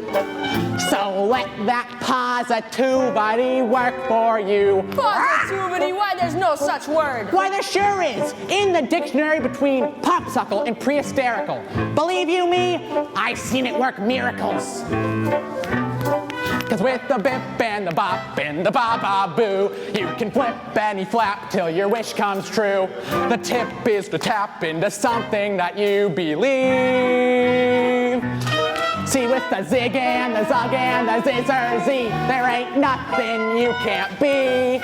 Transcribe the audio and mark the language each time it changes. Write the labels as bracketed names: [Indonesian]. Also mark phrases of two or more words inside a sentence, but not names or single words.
[English] So let that positivity work for you. Positivity? Why, there's no such word. Why, there sure is. In the dictionary between popsicle and pre-hysterical. Believe you me, I've seen it work miracles. 'Cause with the bip and the bop and the ba-ba-boo, you can flip and you flap till your wish comes true. The tip is to tap into something that you believe. See, with the zig and the zug and the zizzer-z, there ain't nothing you can't be.